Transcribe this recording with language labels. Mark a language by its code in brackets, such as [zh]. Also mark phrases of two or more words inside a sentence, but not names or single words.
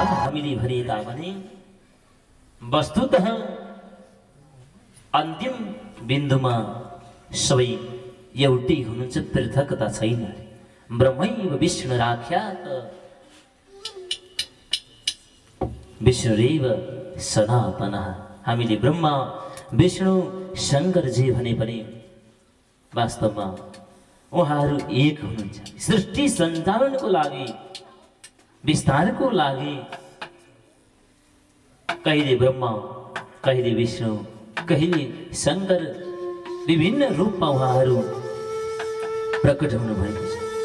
[ne] हामीले भने तापनि वस्तुतः अन्तिम बिन्दुमा सबै एउटै हुनुहुन्छ, पृथकता छैन। [sa] ब्रह्मैव विष्णुराख्यात विष्णुरेव सनातनः। [ne] हामीले ब्रह्मा विष्णु शङ्करजी भने पनि वास्तवमा उहाँहरू एक हुनुहुन्छ। सृष्टि सञ्चालनको लागि, विस्तारको लागि कहिले ब्रह्मा, कहिले विष्णु, कहिले शङ्कर, विभिन्न रूपमा उहाँहरू प्रकट हुनुभएको छ।